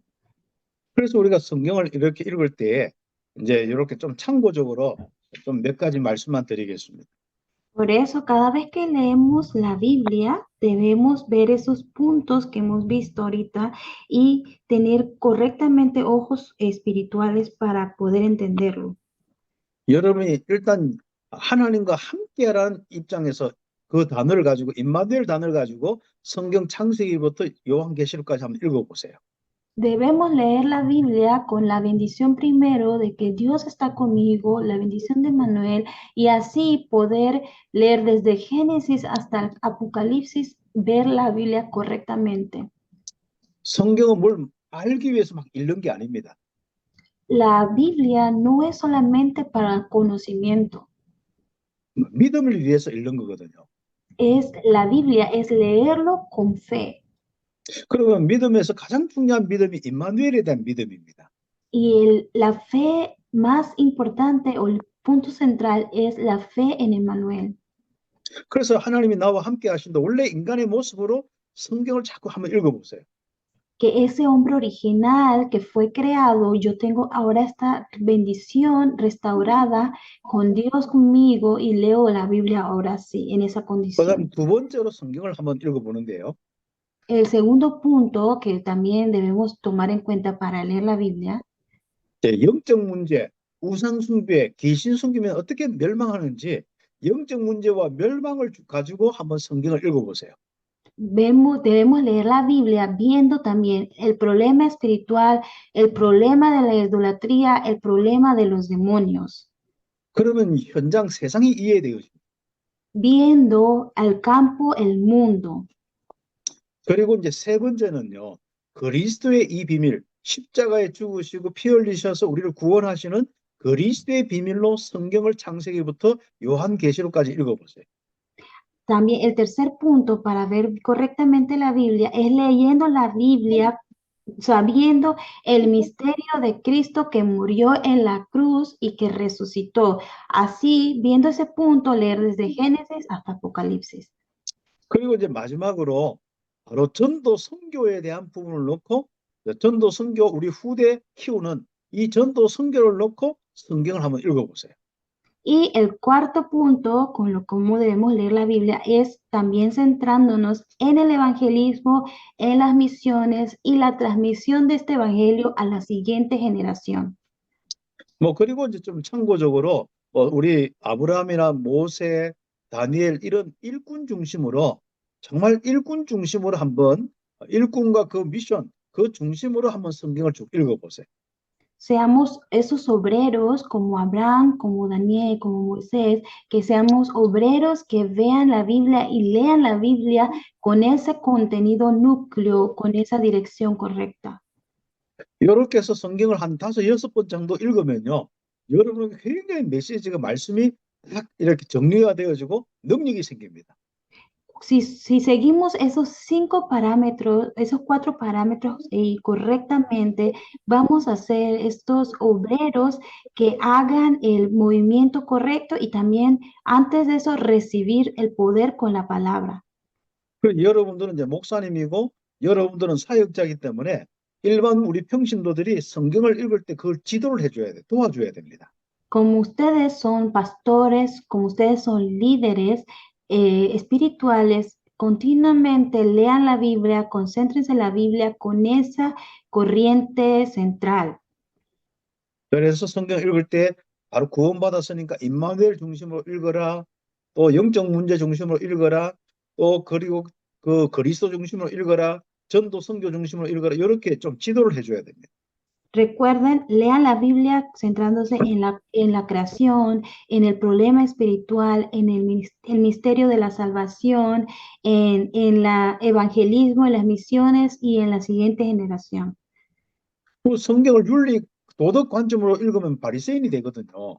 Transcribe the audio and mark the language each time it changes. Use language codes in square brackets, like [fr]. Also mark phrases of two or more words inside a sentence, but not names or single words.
[ko] 그래서 우리가 성경을 이렇게 읽을 때 이제 이렇게 좀 참고적으로 좀 몇 가지 말씀만 드리겠습니다. [es] Por eso, cada vez que leemos la Biblia, debemos ver esos puntos que hemos visto ahorita y tener correctamente ojos espirituales para poder entenderlo. [ko] 여러분이 일단 하나님과 함께라는 입장에서 그 단어를 가지고 임마누엘 단어를 가지고 성경 창세기부터 요한계시록까지 한번 읽어보세요. [es] Debemos leer la Biblia con la bendición primero de que Dios está conmigo, la bendición de Manuel, y así poder leer desde Génesis hasta el Apocalipsis, ver la Biblia correctamente. [ko] 성경은 뭘 알기 위해서 막 읽는 게 아닙니다. [es] La Biblia no es solamente para conocimiento, [ko] 믿음을 위해서 읽는 거거든요. [es] la Biblia es leerlo con fe. [ko] 그러면 믿음에서 가장 중요한 믿음이 임마누엘에 대한 믿음입니다. [es] Y la fe más importante o el punto central es la fe en Emmanuel. [ko] 그래서 하나님이 나와 함께 하신다. 원래 인간의 모습으로 성경을 자꾸 한번 읽어보세요. [es] Que ese hombre original que fue creado, yo tengo ahora esta bendición restaurada con Dios conmigo y leo la Biblia ahora sí, en esa condición. [ko] 그다음 두 번째로 성경을 한번 읽어보는데요. [es] El segundo punto que también debemos tomar en cuenta para leer la Biblia [ko] 영적 문제, 우상 숭배, 귀신 숨기면 어떻게 멸망하는지 영적 문제와 멸망을 가지고 한번 성경을 읽어보세요. [es] debemos leer la Biblia viendo también el problema espiritual, el problema de la idolatría, el problema de los demonios. [ko] 그러면 현장 세상이 이해되어집니다. [es] Viendo al campo el mundo. [ko] 그리고 이제 세 번째는요. 그리스도의 이 비밀, 십자가에 죽으시고 피 흘리셔서 우리를 구원하시는 그리스도의 비밀로 성경을 창세기부터 요한계시록까지 읽어보세요. [es] También el tercer punto para ver correctamente la Biblia es leyendo la Biblia, sabiendo el misterio de Cristo que murió en la cruz y que resucitó. Así, viendo ese punto, leer desde Génesis hasta Apocalipsis. [ko] 그리고 이제 마지막으로 바로 전도 선교에 대한 부분을 놓고 전도 선교 우리 후대 키우는 이 전도 선교를 놓고 성경을 한번 읽어보세요. [es] Y el cuarto punto, con lo cómo debemos leer la Biblia, es también centrándonos en el evangelismo, en las misiones y la transmisión de este evangelio a la siguiente generación. [ko] 뭐 그리고 이제 좀 참고적으로 우리 아브라함이나 모세, 다니엘 이런 일꾼 중심으로 정말 일꾼 중심으로 한번 일꾼과 그 미션 그 중심으로 한번 성경을 쭉 읽어보세요. [es] Seamos esos obreros como Abraham, como Daniel, como Moisés, que seamos obreros que vean la Biblia y lean la Biblia con ese contenido núcleo, con esa dirección correcta. [ko] 이렇게 해서 성경을 한 5-6번 정도 읽으면요. 여러분 굉장히 메시지가 말씀이 딱 이렇게 정리가 되어지고 능력이 생깁니다. [es] Si seguimos esos 5 parámetros, esos 4 parámetros correctamente, vamos a ser estos obreros que hagan el movimiento correcto y también antes de eso recibir el poder con la palabra. [ko] 여러분들은 이제 목사님이고 여러분들은 사역자이기 때문에 일반 우리 평신도들이 성경을 읽을 때 그걸 지도를 해줘야 돼, 도와줘야 됩니다. [es] Como ustedes son pastores, como ustedes son líderes espirituales, continuamente lean la Biblia, concéntrense en la Biblia con esa corriente central. [ko] 그래서 성경 읽을 때 바로 구원받았으니까 임마누엘 중심으로 읽어라, 또 영적 문제 중심으로 읽어라, 또 그리고 그 그리스도 중심으로 읽어라, 전도 선교 중심으로 읽어라, 이렇게 좀 지도를 해줘야 됩니다. [es] Recuerden, lean la Biblia centrándose en la creación, en el problema espiritual, en el misterio de la salvación, en el evangelismo, en las misiones y en la siguiente generación. [ko] 그 성경을 윤리 도덕 관점으로 읽으면 바리새인이 되거든요.